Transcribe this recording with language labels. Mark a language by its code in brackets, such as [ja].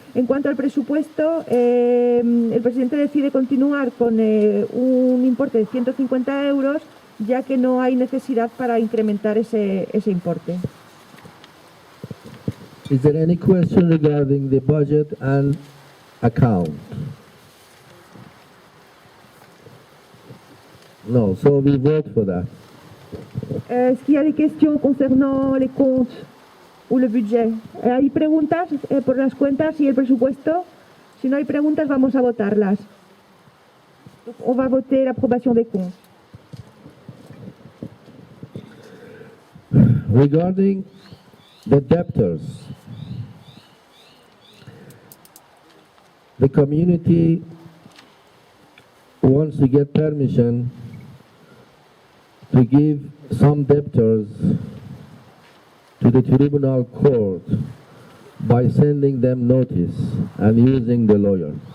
[es] En cuanto al presupuesto, el presidente decide continuar con un importe de 150 euros ya que no hay necesidad para incrementar ese importe. [en] Is there any question regarding the budget and account? No, so we vote for that. [fr] Est-ce qu'il y a des questions concernant les comptes [es] o el [fr] budget? [es] ¿Hay preguntas por las cuentas y el presupuesto? Si no hay preguntas, vamos a votarlas. [fr] Donc, on va voter l'approbation des comptes. [en] Regarding the debtors, the community wants to get permission to give some debtors to the tribunal court by sending them notice and using the lawyer.